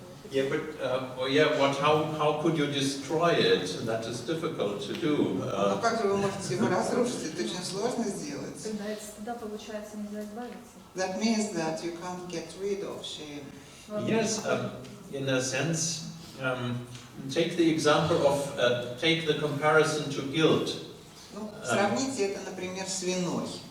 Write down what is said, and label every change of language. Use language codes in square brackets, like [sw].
[en] Yeah, but how could you destroy it? That is difficult to do. [ru] Но как же вы можете его разрушить? Это очень сложно сделать. Тогда от стыда, получается, нельзя избавиться. [en] That means that you can't get rid of shame. Yes, in a sense. Take the example of, take the comparison to guilt. [ru] Ну, сравните это, например, с виной.